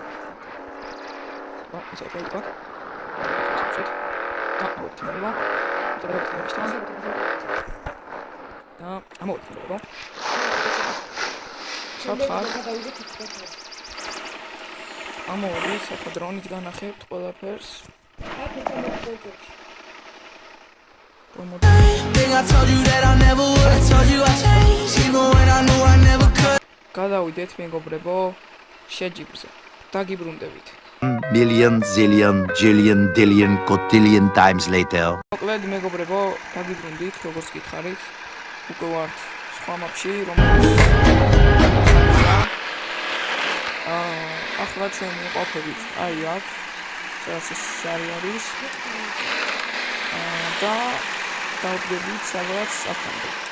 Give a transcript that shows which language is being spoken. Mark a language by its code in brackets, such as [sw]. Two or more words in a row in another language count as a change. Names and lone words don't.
[ka] ისე ვიყავ. ამოდი რა. და ამოდი რა. სათხარ გადავიდეთ იქ. ამოდი საფა დრონით განახებთ ყველაფერს აქ მოგწევს. [en] Think I told you that I never would. I told you I changed, even when I knew I never could. [ka] გადავიდეთ მეგობრებო შეჯიბრზე დაგიბრუნდებით [en] Million, zillion, jillion, dillion, cotillion times later. [ka] მოკლედ მეგობრებო დაგიბრუნდით როგორც გითხარით უკვე ვართ სხვა მაპში რომელიც ახლა ჩვენ ვიყოფებით აი აქ სადაც ეს შარი არის და დავდგებით სადღაც აქამდე